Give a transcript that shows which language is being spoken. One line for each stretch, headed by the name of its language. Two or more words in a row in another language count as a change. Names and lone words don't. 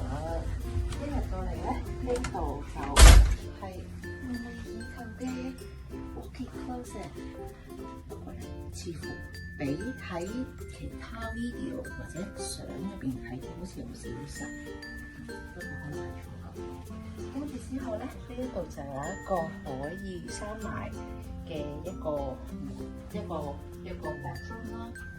Cantonese: 一入到嚟咧，呢度就係以後嘅
English: walk-in closet，
Cantonese: 不過咧似乎比喺其他 video 或者相入邊睇好似有少細，不過可能係錯覺。跟住之後咧，呢度就有一個可以閂埋嘅一個 bedroom 啦。